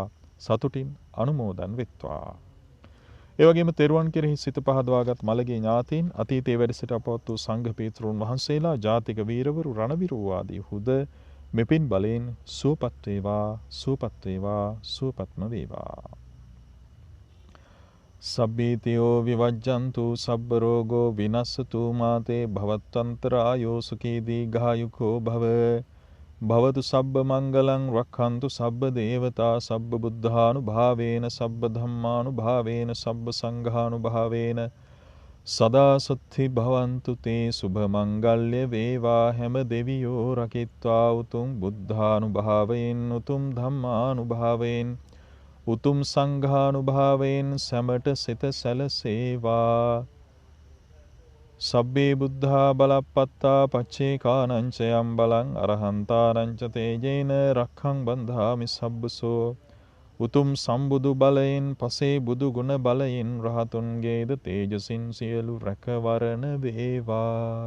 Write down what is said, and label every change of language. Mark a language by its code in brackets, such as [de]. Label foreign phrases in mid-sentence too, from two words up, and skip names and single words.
[si] සතුටින් අනුමෝදන් වෙත්වා. ඒ වගේම තෙරුවන් කෙරෙහි සිත පහදවාගත් මළගේ ඥාතීන් අතීතයේ වැඩ සිට අපවත් වූ සංඝ පීතෘන් වහන්සේලා ජාතික වීරවරු රණවිරු ආදී හුද මෙපින් බලෙන් සුවපත් වේවා සුවපත් වේවා සුවපත්ම වේවා. [pi] සබ්බීතියෝ විවජ්ජන්තු සබ්බ රෝගෝ විනස්සතු මාතේ භවත්තන්තරායෝ සුඛී දීඝායුකෝ භව භවතු සබ්බ මංගලං රක්ඛන්තු සබ්බ දේවතා සබ්බ බුද්ධානුභාවේන සබ්බ ධම්මානුභාවේන සබ්බ සංඝානුභාවේන සදා සුත්ති භවන්තු තේ [si] සුභ මංගල්‍ය වේවා. හැම දෙවියෝ රකිත්වා උතුම් බුද්ධානුභාවයෙන් උතුම් ධම්මානුභාවයෙන් උතුම් සංඝානුභාවයෙන් සැමට සිත සැලසේවා. [pi] සබ්බේ බුද්ධා බලප්පත්තා පච්චේකානං ච යම් බලං අරහන්තානං ච තේජේන රක්ඛං බන්ධාමි සබ්බසෝ. [si] උතුම් සම්බුදු බලයෙන් පසේ බුදු ගුණ බලයෙන් රහතුන්ගේද තේජසින් සියලු රැකවරණ වේවා.